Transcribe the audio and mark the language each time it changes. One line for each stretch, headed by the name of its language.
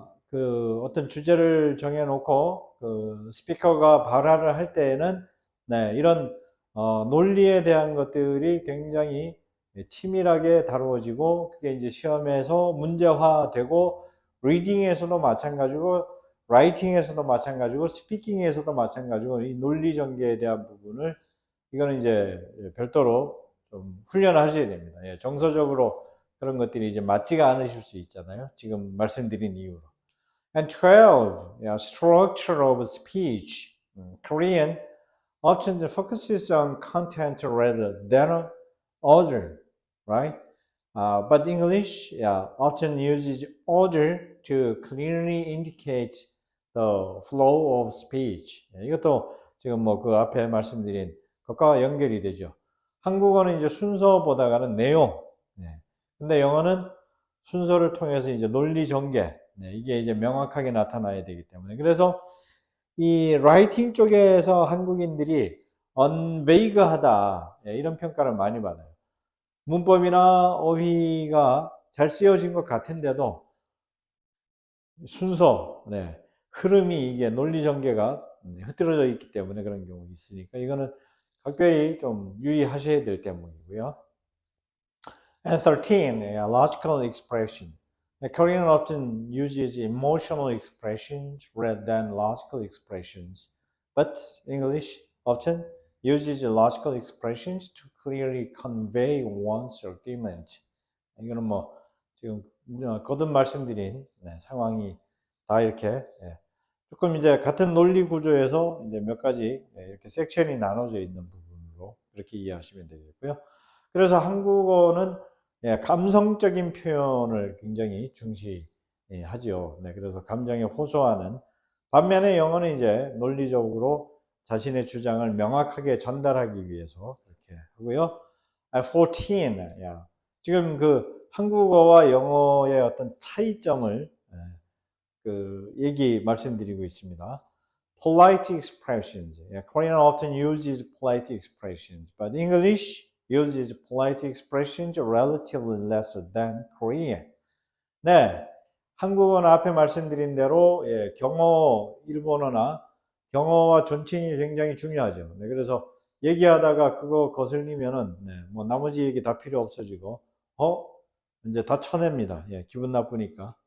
Korean: 그 어떤 주제를 정해놓고, 그 스피커가 발화를 할 때에는, 네, 이런, 논리에 대한 것들이 굉장히 치밀하게 다루어지고, 그게 이제 시험에서 문제화되고, 리딩에서도 마찬가지고, 라이팅에서도 마찬가지고 스피킹에서도 마찬가지고 이 논리 전개에 대한 부분을 이거는 이제 별도로 좀 훈련을 하셔야 됩니다. 예, 정서적으로 그런 것들이 이제 맞지가 않으실 수 있잖아요. 지금 말씀드린 이유로.
English: And 12, yeah, structure of speech. Korean often focuses on content rather than order, right? But English, yeah, often uses order to clearly indicate the flow of speech.
Korean: 이것도 지금 뭐 그 앞에 말씀드린 것과 연결이 되죠. 한국어는 이제 순서보다가는 내용. 네. 근데 영어는 순서를 통해서 이제 논리 전개. 네. 이게 이제 명확하게 나타나야 되기 때문에. 그래서 이 라이팅 쪽에서 한국인들이 언베이그하다. 네. 이런 평가를 많이 받아요. 문법이나 어휘가 잘 쓰여진 것 같은데도 순서, 네, 흐름이 이게 논리 전개가 흐트러져 있기 때문에 그런 경우가 있으니까 이거는 각별히 좀 유의하셔야 될 대목이고요.
English: And 13, logical expression. Korean often uses emotional expressions rather than logical expressions, but English often uses logical expressions to clearly convey one's argument.
Korean: 이거는 뭐 지금 거듭 말씀드린 상황이 다 이렇게 조금 이제 같은 논리 구조에서 이제 몇 가지 이렇게 섹션이 나눠져 있는 부분으로 그렇게 이해하시면 되겠고요. 그래서 한국어는 감성적인 표현을 굉장히 중시하지요. 네, 그래서 감정에 호소하는 반면에 영어는 이제 논리적으로 자신의 주장을 명확하게 전달하기 위해서 그렇게 하고요. 14, 지금 그 한국어와 영어의 어떤 차이점을 그 얘기 말씀드리고 있습니다.
English: Polite expressions. Korean often uses polite expressions, but English uses polite expressions relatively less than Korean.
Korean: 네, 한국어는 앞에 말씀드린 대로 경어, 일본어나 경어와 존칭이 굉장히 중요하죠. 네, 그래서 얘기하다가 그거 거슬리면은 뭐 나머지 얘기 다 필요 없어지고 이제 다 쳐냅니다. 기분 나쁘니까.